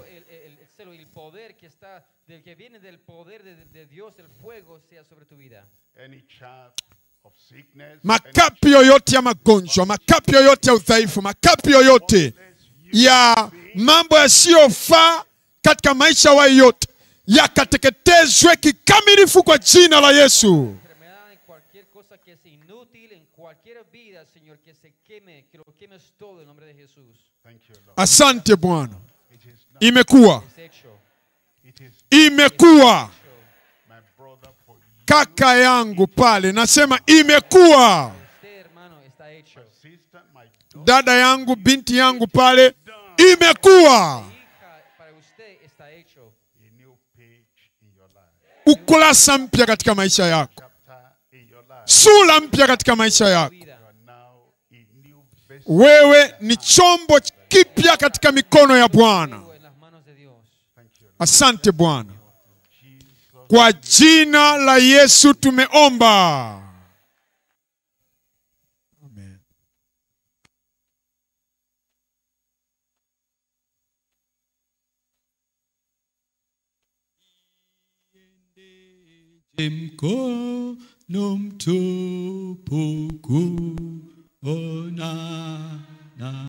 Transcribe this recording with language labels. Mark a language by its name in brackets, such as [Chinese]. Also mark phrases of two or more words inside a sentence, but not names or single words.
[Spanish] El celo y el poder que está, que viene del poder de Dios, el fuego sea sobre tu vida. [Swahili] Makapi yoyote ya magonjwa, makapi yoyote ya udhaifu, makapi yoyote ya mambo yasiyofaa katika maisha wa yote, yakateketezwe kikamilifu kwa jina la Yesu. [Spanish] Enfermedad, en cualquier cosa que es inútil, en cualquier vida, Señor, que se queme, que lo quemes todo en nombre de Jesús. [Swahili] Asante Bwana. Imekuwa, [Spanish] Es hecho. [Swahili] imekuwa. Kaka yangu pale nasema imekuwa. [Spanish] Usted, hermano, está hecho. [Swahili] Dada yangu, binti yangu pale, imekuwa. [Spanish] Hija, para usted está hecho. [Swahili] Ukurasa mpya katika maisha yako, sura mpya katika maisha yako. [Spanish] Vida. [Swahili] Wewe ni chombo kipya katika mikono ya Bwana. [Spanish] En las manos de Dios. [Swahili] Asante Bwana. Kwa jina la Yesu tumeomba. Amen. Mkono mtupu kuona